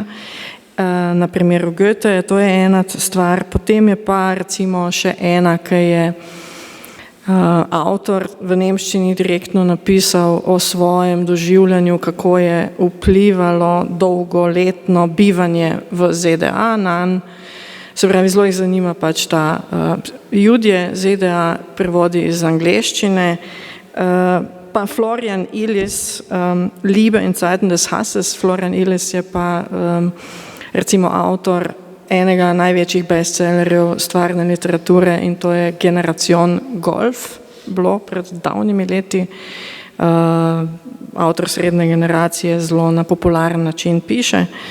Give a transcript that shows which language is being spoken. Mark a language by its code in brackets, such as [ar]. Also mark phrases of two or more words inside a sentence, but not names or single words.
[sl] Na primeru Goethe, to je ena stvar, potem je pa recimo še ena, ki je avtor v nemščini direktno napisal o svojem doživljanju, kako je vplivalo dolgoletno bivanje v ZDA nanj. Se pravi, zelo jih zanima pač ta Judje, ZDA, prevodi iz angleščine, pa Florian Illis, Liebe in Zeiten des Hasses. Florian Illis je pa recimo avtor enega največjih bestsellerjev stvarne literature in to je Generacion Golf, bilo pred davnimi leti. Avtor srednje generacije zelo na popularen način piše.